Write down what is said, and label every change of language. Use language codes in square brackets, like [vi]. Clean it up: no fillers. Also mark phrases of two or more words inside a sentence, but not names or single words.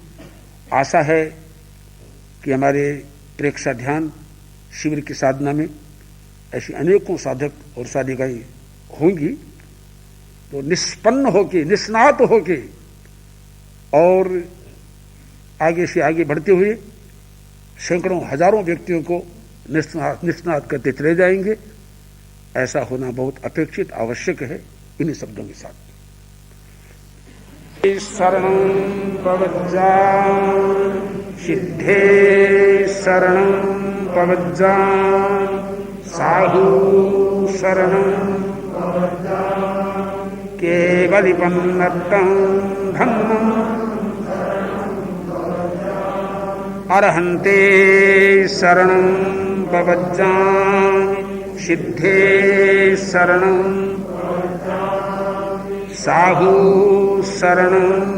[hi] आशा है कि हमारे प्रेक्षा ध्यान शिविर की साधना में ऐसी अनेकों साधक और साधिकाएं होंगी, तो निष्पन्न होके, निष्णात होके और आगे से आगे बढ़ते हुए सैकड़ों हजारों व्यक्तियों को निष्णात करते चले जाएंगे। ऐसा होना बहुत अपेक्षित, आवश्यक है। इन्हीं शब्दों के साथ शरणं [pra] पवज्जामि सिद्धे शरणं पवज्जामि साहु शरणं केवलिपन्नतं धम्मं अरहन्ते शरणं पवज्जामि सिद्धे शरणं साहु शरणं